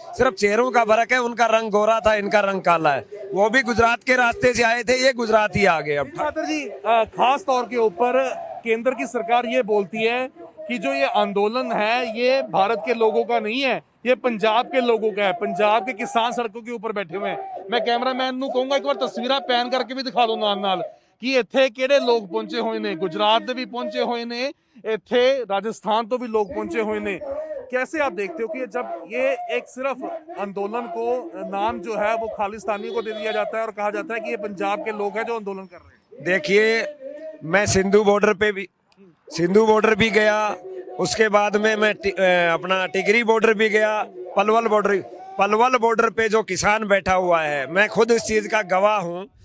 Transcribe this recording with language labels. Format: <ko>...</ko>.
<hi>सिर्फ चेहरों का फर्क है, उनका रंग गोरा था, इनका रंग काला है। वो भी गुजरात के रास्ते से आए थे, ये गुजरात ही आ गए। अब बहादुर जी, खास तौर के ऊपर केंद्र की सरकार ये बोलती है कि जो ये आंदोलन है ये भारत के लोगों का नहीं है, ये पंजाब के लोगों का है। पंजाब के किसान सड़कों के ऊपर बैठे हुए हैं।</hi> <pa>मैं कैमरामैन ਨੂੰ ਕਹੂੰਗਾ ਇੱਕ ਵਾਰ ਤਸਵੀਰਾਂ ਪੈਨ ਕਰਕੇ ਵੀ ਦਿਖਾ ਦਿਓ ਨਾਲ ਨਾਲ ਕਿ ਇੱਥੇ ਕਿਹੜੇ ਲੋਕ ਪਹੁੰਚੇ ਹੋਏ ਨੇ। गुजरात ਦੇ भी पहुंचे हुए ने, ਇੱਥੇ राजस्थान तो भी लोग पहुंचे हुए ने।</pa> <hi>कैसे आप देखते हो कि जब ये एक सिर्फ आंदोलन को नाम जो है वो खालिस्तानी को दे दिया जाता है और कहा जाता है कि ये पंजाब के लोग हैं जो आंदोलन कर रहे हैं? देखिए, मैं सिंधु बॉर्डर भी गया, उसके बाद में मैं अपना टिकरी बॉर्डर भी गया, पलवल बॉर्डर पे जो किसान बैठा हुआ है, मैं खुद इस चीज का गवाह हूँ।</hi>